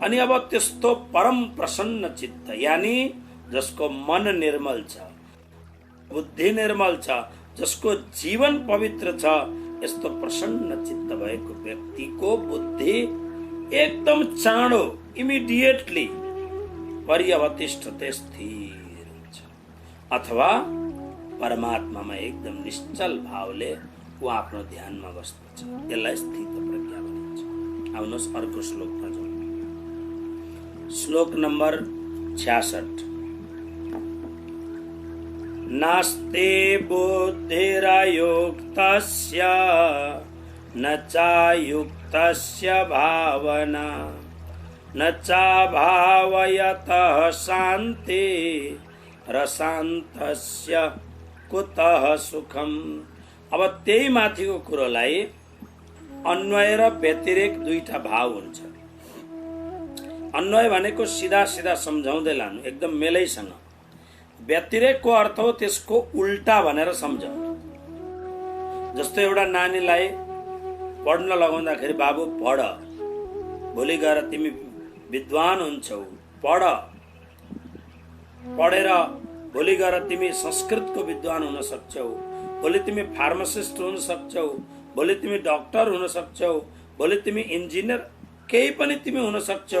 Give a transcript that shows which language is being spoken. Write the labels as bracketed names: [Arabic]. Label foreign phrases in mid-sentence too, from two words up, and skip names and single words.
[Nepali] अनि अब त्यस्तो परम प्रसन्न चित्त, यानी जसको मन निर्मल छ, बुद्धि निर्मल छ, जसको जीवन पवित्र छ, यस्तो प्रसन्न चित्त भएको व्यक्तिको बुद्धि एकदम चाँडो, इमिडिएटली पर्यवतिष्ठते, स्थिर हुन्छ। अथवा परमात्मामा एकदम निश्चल भावले ऊ आफ्नो ध्यानमा बस्दछ। यसलाई स्थित प्रज्ञा भनिन्छ। आउनुहोस् अर्को श्लोकमा जाउँ। श्लोक नम्बर 66। [Sanskrit] नास्ते बुद्धिरयुक्तस्य न चायुक्तस्य भावना, न चाभावयतः शान्ति रशान्तस्य कुतः सुखम। [Nepali] अब त्यही माथिको कुरोलाई अन्वय र व्यतिरेक दुईटा भाव हुन्छ। अन्वय भनेको सिधा सिधा सम्झाउँदै लानु, एकदम मेलैसँग। व्यतिरेकको अर्थ हो त्यसको उल्टा भनेर सम्झाउनु। जस्तो एउटा नानीलाई पढ्न लगाउँदाखेरि, बाबु पढ, भोलि गएर तिमी विद्वान हुन्छौ, पढ, पढेर भोलि गएर तिमी संस्कृतको विद्वान हुन सक्छौ, भोलि तिमी फार्मासिस्ट हुन सक्छौ, भोलि तिमी डाक्टर हुन सक्छौ, भोलि तिमी इन्जिनियर, केही पनि तिमी हुन सक्छौ।